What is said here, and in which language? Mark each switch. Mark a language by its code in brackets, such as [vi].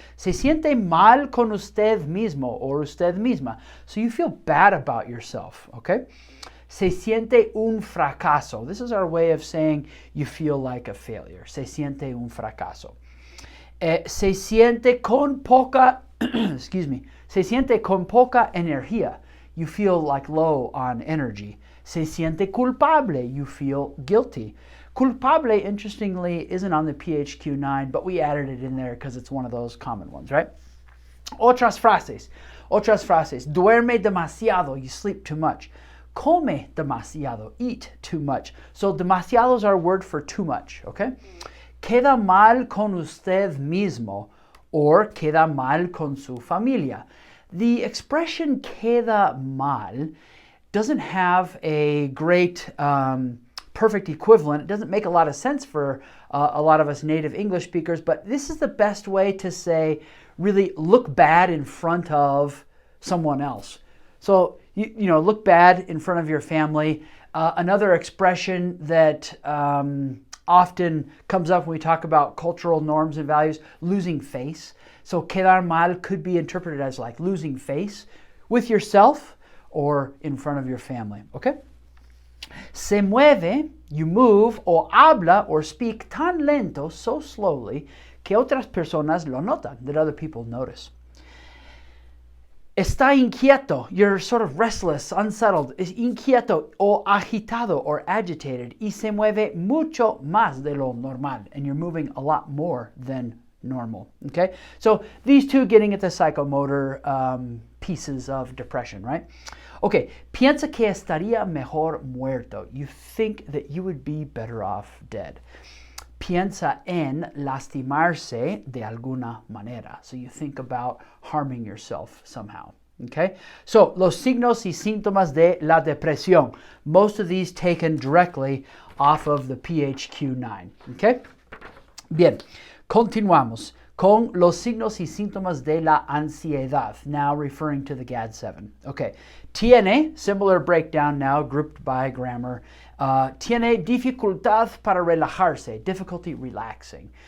[es] Se siente mal con usted mismo or usted misma. [en] So you feel bad about yourself, okay? [es] Se siente un fracaso. [en] This is our way of saying you feel like a failure. [es] Se siente un fracaso. Se siente con poca, [en] excuse me, [es] se siente con poca energía. [en] You feel like low on energy. [es] Se siente culpable. [en] You feel guilty. Culpable, interestingly, isn't on the PHQ-9, but we added it in there because it's one of those common ones, right? [es] Otras frases. Otras frases. Duerme demasiado. [en] You sleep too much. [es] Come demasiado. [en] Eat too much. So demasiado is our word for too much, okay? [es] Queda mal con usted mismo or queda mal con su familia. [en] The expression queda mal doesn't have a great perfect equivalent. It doesn't make a lot of sense for a lot of us native English speakers, but this is the best way to say really look bad in front of someone else. So, you know, look bad in front of your family. Another expression that often comes up when we talk about cultural norms and values, losing face. So quedar mal could be interpreted as like losing face with yourself or in front of your family, okay? [es] Se mueve, [en] you move, [es] o habla [en] or speak [es] tan lento, [en] so slowly, [es] que otras personas lo notan, [en] that other people notice. [es] Está inquieto, [en] you're sort of restless, unsettled. [es] Es inquieto o agitado [en] or agitated. [es] Y se mueve mucho más de lo normal. [en] And you're moving a lot more than normal. Okay? So these two getting at the psychomotor pieces of depression, right? [es] Okay, piensa que estaría mejor muerto. [en] You think that you would be better off dead. [es] Piensa en lastimarse de alguna manera. [en] So you think about harming yourself somehow. Okay? [es] So, los signos y síntomas de la depresión. [en] Most of these taken directly off of the PHQ 9. Okay? [es] Bien, continuamos con los signos y síntomas de la ansiedad, [en] now referring to the GAD 7. Okay, tiene, similar breakdown now, grouped by grammar. [es] Tiene dificultad para relajarse, [en] difficulty relaxing.